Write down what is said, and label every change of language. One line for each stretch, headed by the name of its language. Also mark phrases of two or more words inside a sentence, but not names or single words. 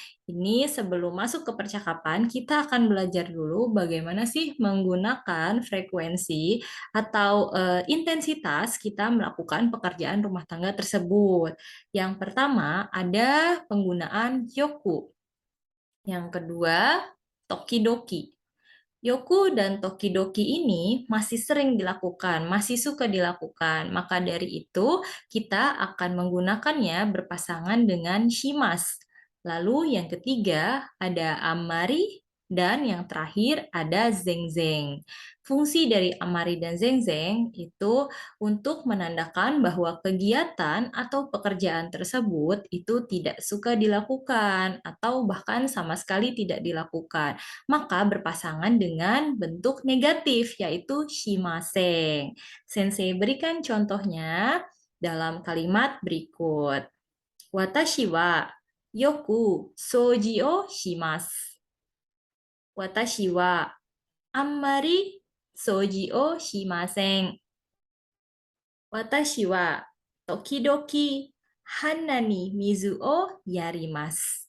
Indonesian: Ini sebelum masuk ke percakapan, kita akan belajar dulu bagaimana sih menggunakan frekuensi atau intensitas kita melakukan pekerjaan rumah tangga tersebut. Yang pertama ada penggunaan yoku. Yang kedua, tokidoki. Yoku dan tokidoki ini masih sering dilakukan, masih suka dilakukan. Maka dari itu, kita akan menggunakannya berpasangan dengan shimas. Lalu yang ketiga ada amari dan yang terakhir ada zengzeng. Fungsi dari amari dan zengzeng itu untuk menandakan bahwa kegiatan atau pekerjaan tersebut itu tidak suka dilakukan atau bahkan sama sekali tidak dilakukan, maka berpasangan dengan bentuk negatif, yaitu shimaseng. Sensei berikan contohnya dalam kalimat berikut.
Japanese: 私はよく掃除をします. 私はあまり掃除をしません. 私は時々花に水をやります.